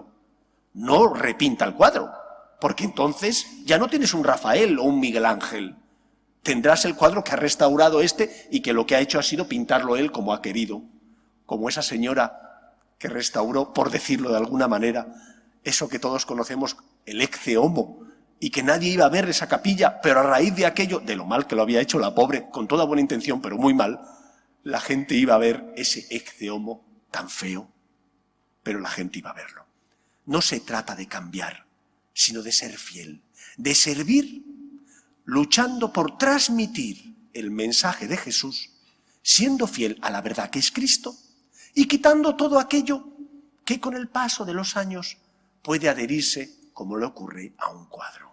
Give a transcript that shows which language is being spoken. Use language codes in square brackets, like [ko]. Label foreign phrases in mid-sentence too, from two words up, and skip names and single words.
[es] No repinta el cuadro, porque entonces ya no tienes un Rafael o un Miguel Ángel. Tendrás el cuadro que ha restaurado y que lo que ha hecho ha sido pintarlo él como ha querido. Como esa señora que restauró, por decirlo de alguna manera, eso que todos conocemos, el ecce homo, y que nadie iba a ver esa capilla, pero a raíz de aquello, de lo mal que lo había hecho la pobre, con toda buena intención, pero muy mal, la gente iba a ver ese ecce homo tan feo, pero la gente iba a verlo. No se trata de cambiar, sino de ser fiel, de servir, luchando por transmitir el mensaje de Jesús, siendo fiel a la verdad que es Cristo, y quitando todo aquello que con el paso de los años puede adherirse, como le ocurre a un cuadro.